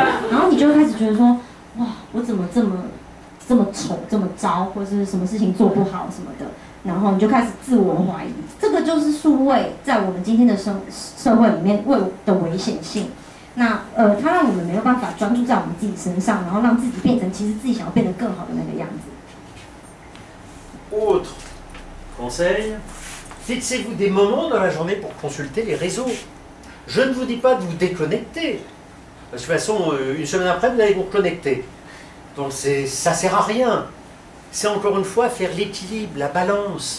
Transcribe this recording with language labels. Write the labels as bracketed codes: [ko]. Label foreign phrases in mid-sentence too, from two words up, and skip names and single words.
[zh] 然后你就会开始觉得说，哇，我怎么这么丑，这么糟，或是什么事情做不好什么的。然后你就开始自我怀疑。这个就是数位在我们今天的社会里面的危险性。那它让我们没有办法专注在我们自己身上，然后让自己变成其实自己想要变得更好的那个样子。 [fr] Autre conseil, fixez-vous des moments dans la journée pour consulter les réseaux. Je ne vous dis pas de vous déconnecter, parce que de toute façon, une semaine après, vous allez vous reconnecter. Donc ça ne sert à rien. C'est encore une fois faire l'équilibre, la balance.